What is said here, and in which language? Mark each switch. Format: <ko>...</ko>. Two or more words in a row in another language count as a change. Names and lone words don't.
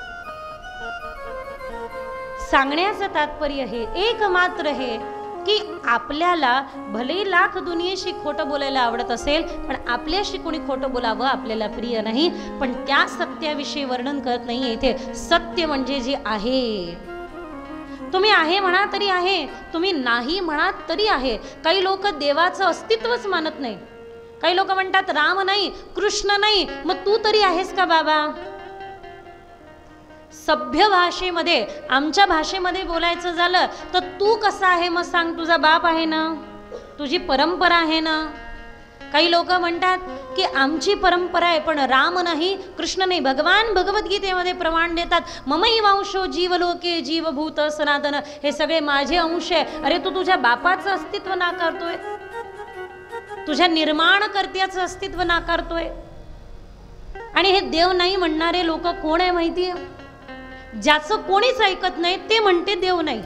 <mr>सांगण्याचं तात्पर्य हे एक मात्र हे की आपल्याला भले लाख दुनियेशी खोटं बोलायला आवडत असेल, पण आपल्याशी कोणी खोटं बोलावं आपल्याला प्रिय नाही. पण त्या सत्याविषयी वर्णन करत नाहीये इथे. सत्य म्हणजे जे आहे. तुम्ही आहे म्हणा तरी आहे, तुम्ही नाही म्हणा तरी आहे. काही लोक देवाचं अस्तित्वच मानत नाही. काही लोक म्हणतात राम नाही, कृष्ण नाही, मग तू तरी आहेस का बाबा? सभ्य भाषेमध्ये, आमच्या भाषेमध्ये बोलायचं झालं तर तू कसा आहे मग सांग? तुझा बाप आहे ना, तुझी परंपरा आहे ना. काही लोक म्हणतात की आमची परंपरा आहे पण राम नाही, कृष्ण नाही. भगवान भगवद्गीतेमध्ये प्रमाण देतात,</mr> <sa>ममई वंशो जीवलोके जीवभूत सनातन.</sa> <mr>हे सगळे माझे अंश आहे. अरे तू तुझ्या बापाचं अस्तित्व नाकारतोय. तुझ्या निर्माणकर्त्याचं अस्तित्व नाकारतोय. आणि हे देव नाही म्हणणारे लोक कोण आहे माहिती आहे? ज्याचं कोणीच ऐकत नाही ते म्हणते देव नाही.</mr>